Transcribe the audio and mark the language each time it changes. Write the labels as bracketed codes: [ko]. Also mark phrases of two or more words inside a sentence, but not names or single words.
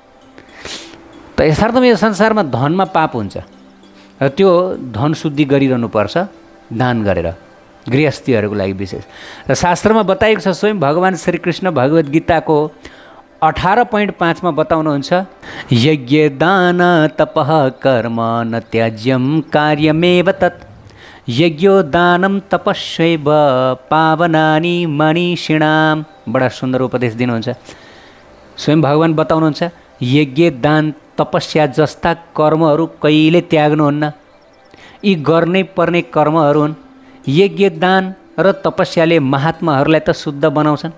[ne] त यथार्थमा यो संसारमा धनमा पाप हुन्छ र त्यो धन शुद्धि गरिरहनुपर्छ दान गरेर, गृहस्थीहरूको लागि विशेष। र शास्त्रमा बताइएको छ, स्वयं भगवान् श्रीकृष्ण भगवद् गीताको 18.5 मा बताउनुहुन्छ, [sa] यज्ञ दान तपः कर्म न त्याज्यम कार्यमेव तत् यज्ञो दानम तपस्यैव पावनानि मनीषिणाम। [ne] बडा सुन्दर उपदेश दिनुहुन्छ। स्वयं भगवान् बताउनुहुन्छ, यज्ञ दान तपस्या जस्ता कर्महरू कहिले त्याग्नुहुन्न। यी गर्नै पर्ने कर्महरू हुन्। यज्ञ दान र तपस्याले महात्माहरूलाई त शुद्ध बनाउँछन्।